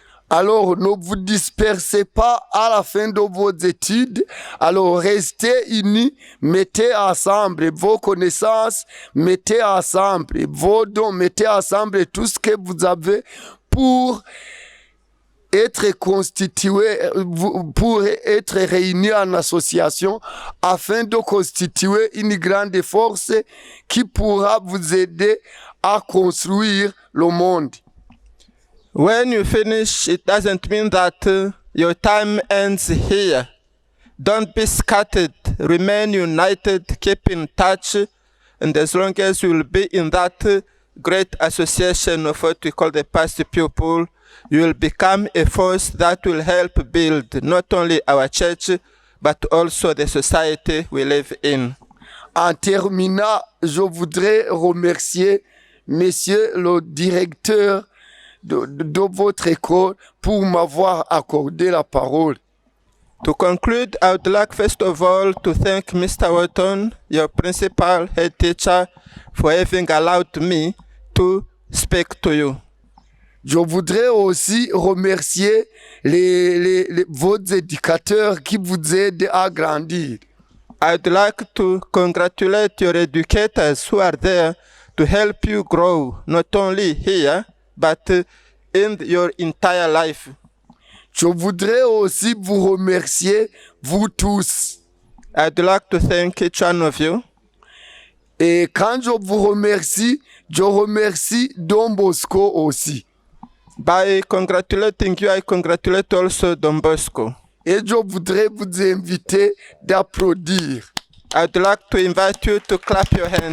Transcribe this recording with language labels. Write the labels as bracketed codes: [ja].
[fr] Alors, ne vous dispersez pas à la fin de vos études. Alors, restez unis, mettez ensemble vos connaissances, mettez ensemble vos dons, mettez ensemble tout ce que vous avez pour être constitué, pour être réunis en association afin de constituer une grande force qui pourra vous aider à construire le monde. [en] When you finish, it doesn't mean that your time ends here. Don't be scattered. Remain united. Keep in touch. And as long as you will be in that great association of what we call the past pupil, you will become a force that will help build not only our church, but also the society we live in. [fr] En terminant, je voudrais remercier Monsieur le directeur de votre école pour m'avoir accordé la parole. [en] To conclude, I would like first of all to thank Mr. Wharton, your principal head teacher, for having allowed me to speak to you. [fr] Je voudrais aussi remercier vos éducateurs qui vous aident à grandir. [en] I would like to congratulate your educators who are there to help you grow, not only here, but in your entire life. [fr] Je voudrais aussi vous remercier, vous tous. [en] I'd like to thank each one of you. [fr] Et quand je vous remercie, je remercie Don Bosco aussi. [en] By congratulating you, I congratulate also Don Bosco. [fr] Et je voudrais vous inviter d'applaudir. [en] I'd like to invite you to clap your hands.